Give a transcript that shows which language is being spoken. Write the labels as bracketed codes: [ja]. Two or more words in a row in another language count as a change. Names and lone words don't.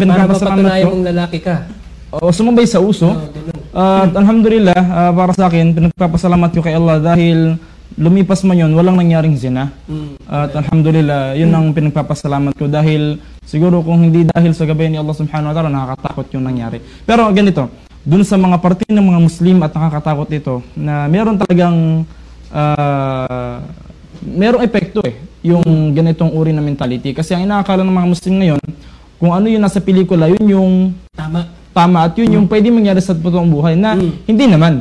[tl] para mapatunayan mong lalaki ka. Sumabay sa uso. At alhamdulillah, para sa akin, pinagpapasalamat ko kay Allah dahil lumipas man yun, walang nangyaring zina. At alhamdulillah, yun ang pinagpapasalamat ko dahil siguro kung hindi dahil sa gabi ni Allah [ar] سبحانه وتعالى, [tl] nakakatakot yung nangyari. Pero ganito, dun sa mga parte ng mga Muslim at nakakatakot ito, na meron talagang merong epekto yung ganitong uri na mentality. Kasi ang inaakala ng mga Muslim ngayon, kung ano yung nasa pelikula, yun yung tama at yun yung pwede mangyari sa totoong buhay na hindi naman.